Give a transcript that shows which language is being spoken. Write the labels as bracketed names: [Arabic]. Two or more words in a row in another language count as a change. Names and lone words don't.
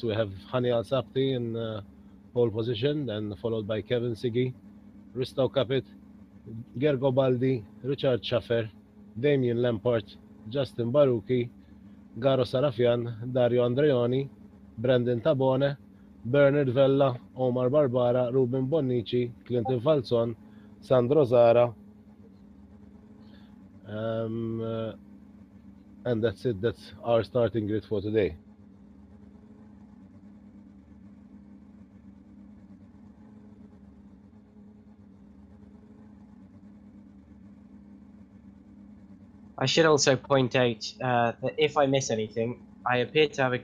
[English] We have Hani Al Sabti in pole position, then followed by Kevin Siggy, Risto Capit, Gergo Baldi, Richard Schaffer, Damien Lampart, Justin Barucchi, Garo Sarafian, Dario Andreoni, Brendan Tabone, Bernard Vella, Omar Barbara, Ruben Bonnici, Clinton Falzon, Sandro Zara, and that's it. That's our starting grid for today. I should also point out that if I miss anything, I appear to have a